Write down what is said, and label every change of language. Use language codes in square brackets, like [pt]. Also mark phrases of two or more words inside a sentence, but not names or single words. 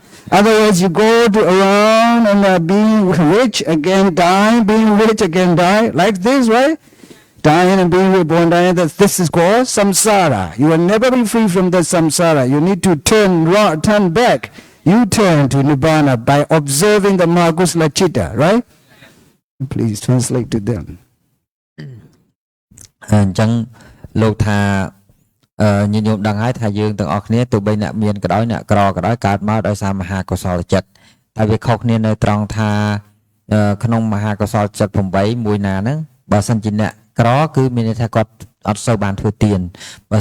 [en] Otherwise, you go around and being rich, again dying, being rich, again die, like this, right? Dying and being reborn, dying, this is called samsara. You will never be free from the samsara. You need to turn back. You turn to Nibbana by observing the [pi] Mahakusala Chitta, [en] right? Please translate to them. [km] អញ្ចឹងលោកថាញាតិញោមដឹងហើយថាយើងទាំងអស់គ្នាទោះបីអ្នកមានក៏ដោយអ្នកក្រក៏ដោយកើតមកដោយសារមហាកុសលចិត្តតែវាខុសគ្នានៅត្រង់ ថាក្នុងមហាកុសលចិត្ត8មួយណាហ្នឹងបើសិនជាអ្នកក្រគឺមានន័យថាគាត់អត់សូវបានធ្វើទានបើ